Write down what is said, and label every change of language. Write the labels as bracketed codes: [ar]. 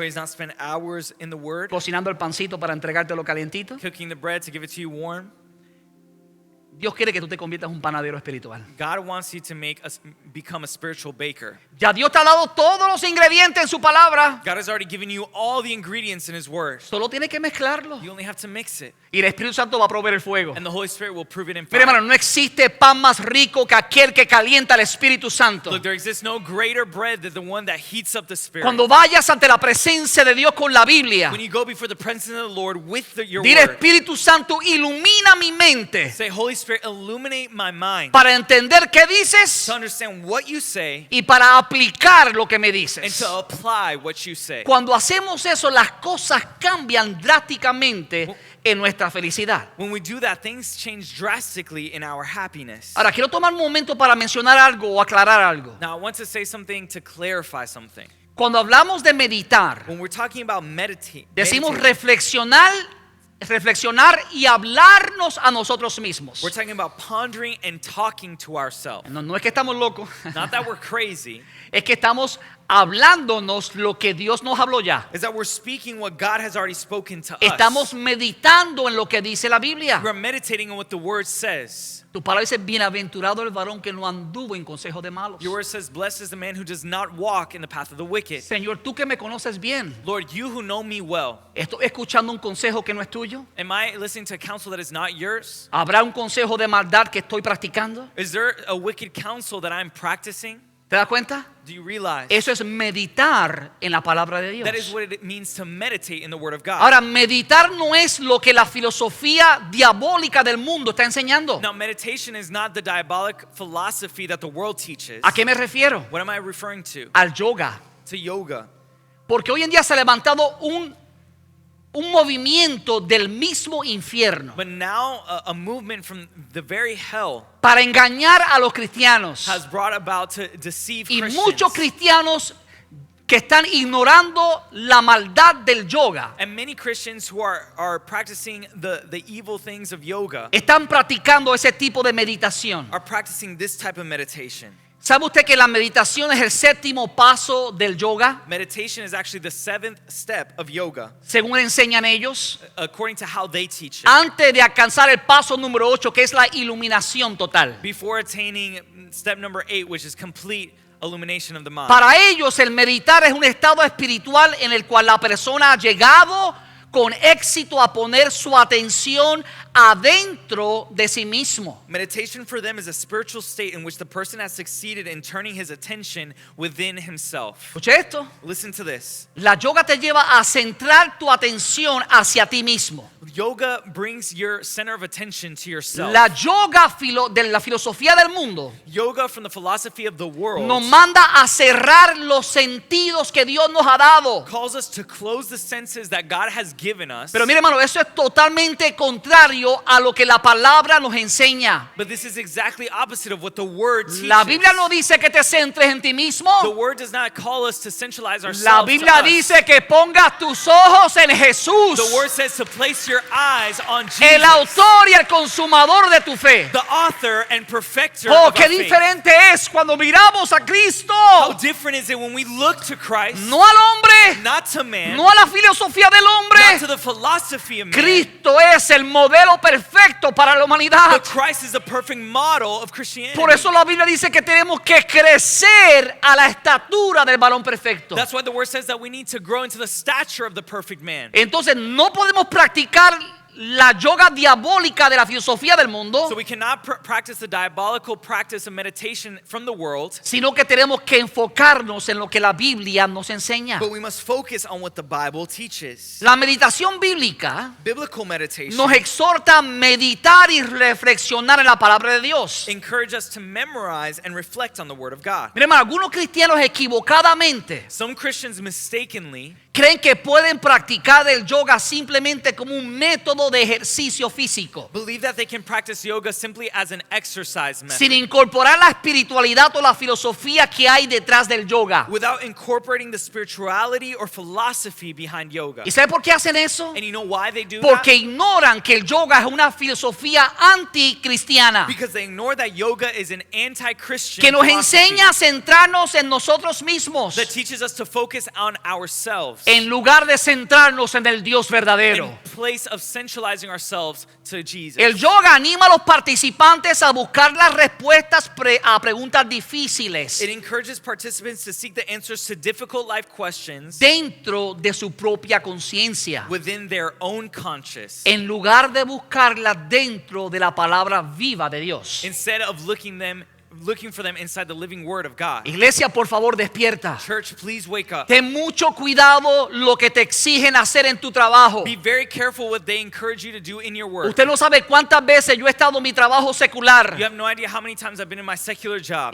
[en] where he's not spent hours in the word, [es] cocinando el pancito para entregártelo calientito. [en] cooking the bread to give it to you warm. [es] Dios quiere que tú te conviertas en un panadero espiritual. [en] God wants you to become a spiritual baker. [es] Ya Dios te ha dado todos los ingredientes en su palabra. [en] God has already given you all the ingredients in His Word. [es] Solo tienes que mezclarlo. [en] You only have to mix it, [es] Y el Espíritu Santo va a proveer el fuego. [en] and the Holy Spirit will prove it in [es] Mira, hermano, [en] fire. [es] no existe pan más rico que aquel que calienta el Espíritu Santo. [en] Look, there exists no greater bread than the one that heats up the Spirit. [es] Cuando vayas ante la presencia de Dios con la Biblia, [en] When you go before the presence of the Lord with your [es] dile, Espíritu Santo, ilumina mi mente [en] say, Holy Spirit, illuminate my mind [es] para entender qué dices [en] to understand what you say [es] y para aplicar lo que me [en] and [es] dices. [en] to apply what you say. [es] Cuando hacemos eso, las cosas cambian drásticamente en nuestra felicidad. [en] When we do that, things change drastically in our happiness. [es] Ahora, quiero tomar un momento para mencionar algo o aclarar algo. [en] Now, I want to say something to clarify something. [es] Cuando hablamos de meditar, [en] When we're talking about [es] decimos [en] meditating, [es] reflexionar y hablarnos a nosotros mismos. [en] we're talking about pondering and talking to ourselves. [es] No, no es que estamos locos, [en] Not that we're crazy, [es] es que estamos hablándonos lo que Dios nos habló ya. [en] is that we're speaking what God has already spoken to [es] Estamos meditando en lo que dice la Biblia. [en] We're meditating on what the Word says. [es] Tu palabra dice, bienaventurado el varón que no anduvo en consejo de malos. [en] Your Word says, blessed is the man who does not walk in the path of the wicked. [es] Señor, tú que me conoces bien, [en] Lord, you who know me well, [es] ¿estoy escuchando un consejo que no es tuyo? [en] am I listening to counsel that is not yours? [es] ¿Habrá un consejo de maldad que estoy practicando? [en] Is there a wicked counsel that I'm practicing? [es] ¿Te das cuenta? [en] Do you realize [es] Eso es meditar en la palabra de Dios. [en] that is what it means to meditate in the Word of God? [es] Ahora, meditar no es lo que la filosofía diabólica del mundo está enseñando. [en] Now, meditation is not the diabolic philosophy that the world teaches. [es] ¿A qué me refiero? [en] What am I referring to? [es] Al yoga. [en] To yoga. [es] Porque hoy en día se ha levantado un movimiento del mismo infierno [en] But now a movement from the very hell [es] para engañar a los cristianos. [en] has brought about to deceive [es] Y [en] Christians. [es] muchos cristianos que están ignorando la maldad del yoga [en] And many Christians who are practicing the evil things of yoga [es] están practicando ese tipo de meditación. [en] are practicing this type of meditation. [es] ¿Sabe usted que la meditación es el séptimo paso del yoga? [en] Meditation is actually the 7th step of yoga, [es] Según enseñan ellos, [en] according to how they teach it. [es] antes de alcanzar el paso número 8, que es la iluminación total. [en] Before attaining step number 8, which is complete illumination of the mind. [es] Para ellos el meditar es un estado espiritual en el cual la persona ha llegado con éxito a poner su atención adentro de sí mismo. [en] Meditation for them is a spiritual state in which the person has succeeded in turning his attention within himself. [es] Escuche esto. [en] Listen to this. [es] La yoga te lleva a centrar tu atención hacia ti mismo. [en] Yoga brings your center of attention to yourself. [es] La yoga de la filosofía del mundo [en] Yoga from the philosophy of the world [es] nos manda a cerrar los sentidos que Dios nos ha dado. [en] calls us to close the senses that God has given us. [es] Pero mire, hermano, eso es totalmente contrario a lo que la palabra nos enseña. [en] But this is exactly opposite of what the Word teaches. [es] La Biblia no dice que te centres en ti mismo. [en] The Word does not call us to centralize ourselves. [es] La Biblia [en] to us. [es] dice que pongas tus ojos en Jesús, [en] The Word says to place your eyes on Jesus, [es] el autor y el consumador de tu fe. [en] the author and perfecter [es] Oh, [en] of [es] qué [en] our faith. [es] diferente es cuando miramos a Cristo. [en] How different is it when we look to Christ, [es] No al hombre, [en] not to man, [es] no a la filosofía del hombre, mente. [en] to the philosophy of man. [es] Cristo es el modelo perfecto para la humanidad. [en] But Christ is the perfect model of Christianity. [es] Por eso la Biblia dice que tenemos que crecer a la estatura del varón perfecto. [en] That's why the word says that we need to grow into the stature of the perfect man. [es] Entonces no podemos practicar la yoga diabólica de la filosofía del mundo, [en] So we cannot practice the diabolical practice of meditation from the world, [es] sino que tenemos que enfocarnos en lo que la Biblia nos enseña. [en] but we must focus on what the Bible teaches. [es] La meditación bíblica [en] Biblical meditation [es] nos exhorta a meditar y reflexionar en la palabra de Dios. [en] encourage us to memorize and reflect on the word of God. [es] Miren, hermano, algunos cristianos equivocadamente [en] Some Christians mistakenly [es] creen que pueden practicar el yoga simplemente como un método de ejercicio físico, [en] believe that they can practice yoga simply as an exercise method, [es] sin incorporar la espiritualidad o la filosofía que hay detrás del yoga. [en] without incorporating the spirituality or philosophy behind yoga. [es] ¿Y sabe por qué hacen eso? [en] And you know why they do [es] Porque [en] that? [es] ignoran que el yoga es una filosofía anticristiana, [en] Because they ignore that yoga is an anti-Christian [es] que nos [en] philosophy [es] enseña a centrarnos en nosotros mismos [en] that teaches us to focus on ourselves [es] en lugar de centrarnos en el Dios verdadero. [en] in place of centralizing ourselves to Jesus. [es] El yoga anima a los participantes a buscar las respuestas a preguntas difíciles [en] It encourages participants to seek the answers to difficult life questions [es] dentro de su propia conciencia, [en] within their own conscience, [es] en lugar de buscarlas dentro de la palabra viva de Dios. [en] instead of looking for them inside the living word of God. [es] Iglesia, por favor, despierta. [en] Church, please wake up. [es] Ten mucho cuidado lo que te exigen hacer en tu trabajo. [en] Be very careful what they encourage you to do in your work. [es] Usted no sabe cuántas veces yo he estado en mi trabajo secular [en] You have no idea how many times I've been in my secular job.